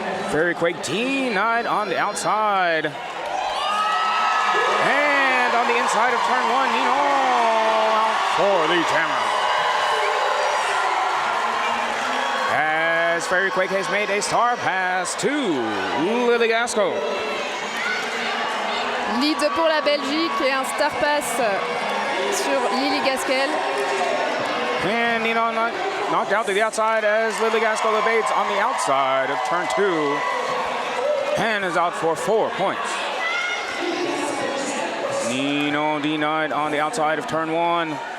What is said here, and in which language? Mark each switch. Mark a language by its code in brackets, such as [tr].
[en] Very Quake denied on the outside. And on the inside of turn one, Ninon out for the jammer. As Very Quake has made a star pass to Lily Gasco. [fr] Lead pour la Belgique et un star pass sur Lily Gaskell. [en] And Ninon knocked out to the outside as Lily Gaskell evades on the outside of turn two and is out for 4 points. Ninon denied on the outside of turn one.